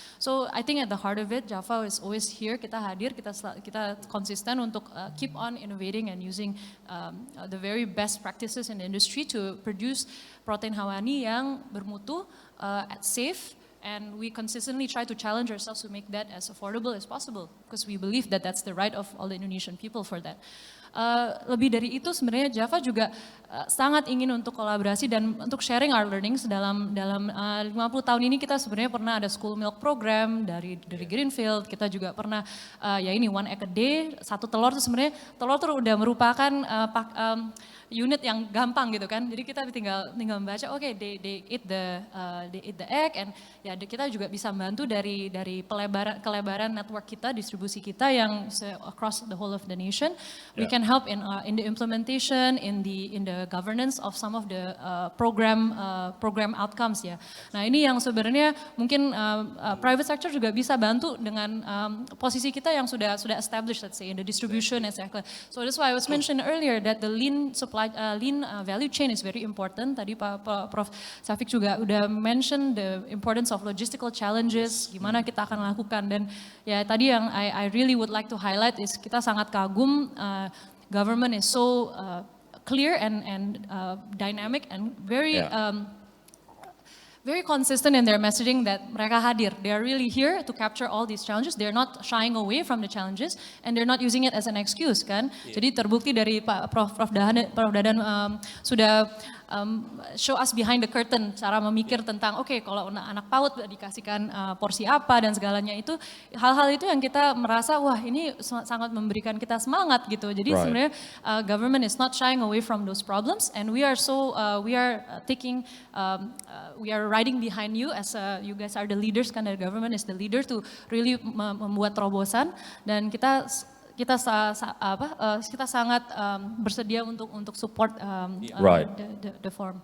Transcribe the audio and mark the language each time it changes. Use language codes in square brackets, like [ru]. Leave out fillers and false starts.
[en] So I think at the heart of it, Java is always here. [id] Kita hadir, kita konsisten untuk [en] keep on innovating and using the very best practices in the industry to produce [id] protein hawani yang bermutu, [en] safe, and we consistently try to challenge ourselves to make that as affordable as possible because we believe that that's the right of all the Indonesian people for that. [id] Lebih dari itu sebenarnya Java juga sangat ingin untuk kolaborasi dan untuk [en] sharing our learnings [id] dalam 50 tahun ini kita sebenarnya pernah ada school milk program dari Greenfield, kita juga pernah ya ini [en] 1 egg a day, [id] 1 telur tuh sebenarnya telur tuh udah merupakan unit yang gampang gitu kan. Jadi kita tinggal membaca oke, [en] they eat the egg and [id] ya kita juga bisa bantu dari kelebaran network kita, distribusi kita yang [en] across the whole of the nation. We can help in the implementation, in the governance of some of the program outcomes ya. [id] Nah, ini yang sebenarnya mungkin private sector juga bisa bantu dengan posisi kita yang sudah established, [en] let's say in the distribution exactly. So that's why I was mentioned earlier that the lean value chain is very important. [id] Tadi Prof Safik juga udah [en] mention the importance of logistical challenges, [id] gimana kita akan lakukan. Dan ya tadi yang [en] I really would like to highlight is [id] kita sangat kagum [en] government is so clear and dynamic and very very consistent in their messaging that [id] mereka hadir. [en] They are really here to capture all these challenges. They're not shying away from the challenges and they're not using it as an excuse kan. [id] Jadi terbukti dari Prof Dadan sudah [en] show us behind the curtain [id] cara memikir tentang oke, kalau anak PAUD dikasihkan porsi apa dan segalanya itu hal-hal itu yang kita merasa wah ini sangat memberikan kita semangat gitu. Jadi sebenarnya [en] government is not shying away from those problems and we are riding behind you as you guys are the leaders kan, the government is the leader to really [id] membuat terobosan dan kita sangat bersedia untuk [en] support the form.